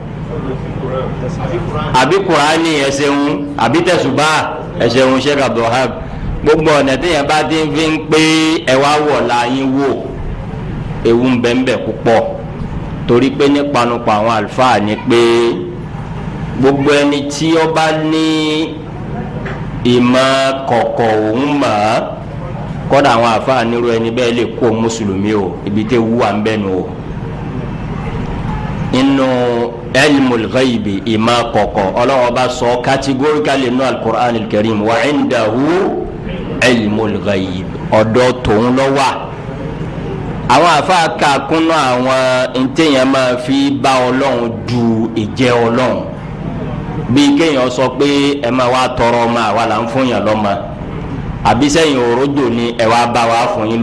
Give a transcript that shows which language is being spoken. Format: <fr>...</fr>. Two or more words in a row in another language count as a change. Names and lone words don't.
<yo>àbí Kùránì ẹsẹ̀ ń àbí tẹ̀sùbá ẹsẹ̀ ń Sheikh Abdulwahab gbogbo ọ̀nà téèyàn bá ti fi ń pé ẹ wá wọ̀ la yín wò ewu ń bẹ́ńbẹ́ púpọ̀ torí pé ní panupọ̀ àwọn àlùfáà ni pé gbogbo ẹni tí ó bá ní ìmọ̀ kọ̀kọ̀ òun mọ̀ ọ́ kọ́dà àwọn àfáà nírú ẹni bẹ́ẹ̀ lè kó mùsùlùmí o ibi tẹ́ wú à ń bẹ́nu o inú</yo> <ar>علم الغيب</ar> <yo>ìmọ̀ kọ̀kọ̀ ọlọ́wọ́ bá sọ categorically nínú al-Qur'an al-Karim</yo> <ar>وعنده علم الغيب</ar> <yo>ọ̀dọ̀ tòun lọ wà àwọn àfáà kà kúnnú àwọn ntẹ̀yàn máa fi bá ọlọ́run du ìjẹ́ ọlọ́run bí kéèyàn sọ pé ẹ máa wá tọrọ ọmọ àwa là ń fún yàn lọ́mọ àbí sẹ́yìn òrojò ni ẹ wá bá wa fún yín</yo>